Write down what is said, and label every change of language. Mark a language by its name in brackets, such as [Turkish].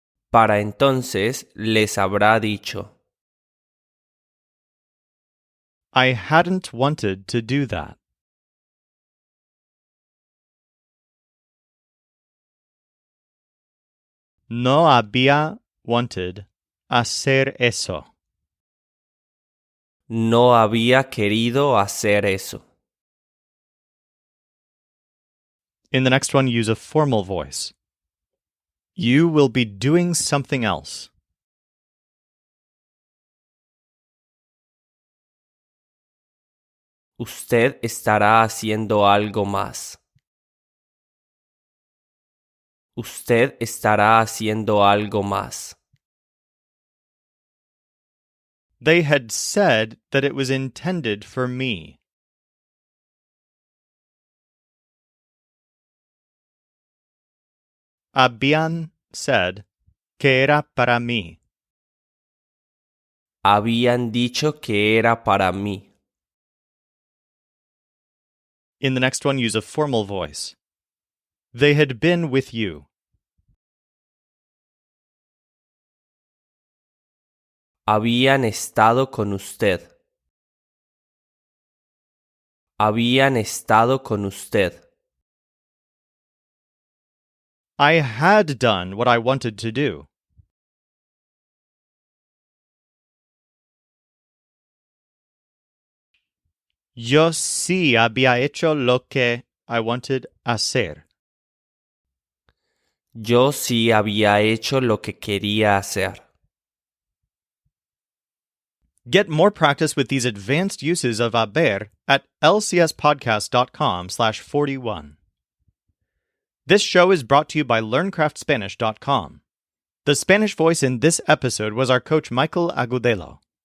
[Spanish] Para entonces les habrá dicho. [English] I hadn't wanted to do that. [Spanish] No había wanted hacer eso. No había querido hacer eso. [English] In the next one, use a formal voice. You will be doing something else. [Spanish] Usted estará haciendo algo más. Usted estará haciendo algo más. [English] They had said that it was intended for me. [Spanish] Habían said que era para mí. Habían dicho que era para mí. [English] In the next one, use a formal voice. They had been with you. [Spanish] Habían estado con usted. Habían estado con usted. [English] I had done what I wanted to do. [Spanish] Yo sí había hecho lo que [English] I wanted [Spanish] hacer. Yo sí había hecho lo que quería hacer. [English] Get more practice with these advanced uses of haber at lcspodcast.com/41. This show is brought to you by LearnCraftSpanish.com. The Spanish voice in this episode was our coach Michael Agudelo.